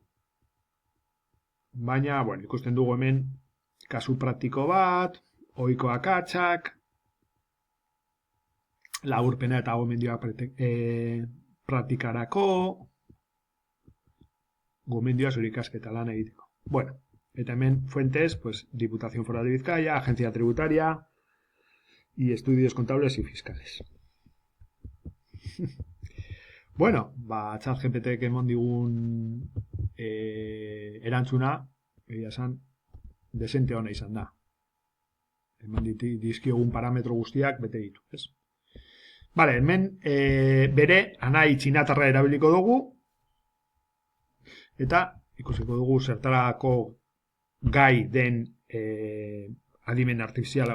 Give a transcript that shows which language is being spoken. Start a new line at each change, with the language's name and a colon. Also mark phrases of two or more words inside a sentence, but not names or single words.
Basque: Baina, bueno, ikusten dugu hemen kasu praktiko bat, ohiko akatsak, laburpena eta gomendioak praktikarako, gomendioa zure ikasketa lan egiteko. Bueno, eta hemen
Spanish: fuentes, pues,
Basque: Diputación Foral de Bizkaia, Agencia Tributaria y Estudios Contables y Fiscales. Bueno, ChatGPTek emon digun erantzuna, egia esan, desente hona izan da. Hemen dizkiogun parametro guztiak bete ditu, ez? Vale, hemen bere anai txinatarra erabiliko dugu eta ikusiko dugu zertarako gai den adimen artifizial hau.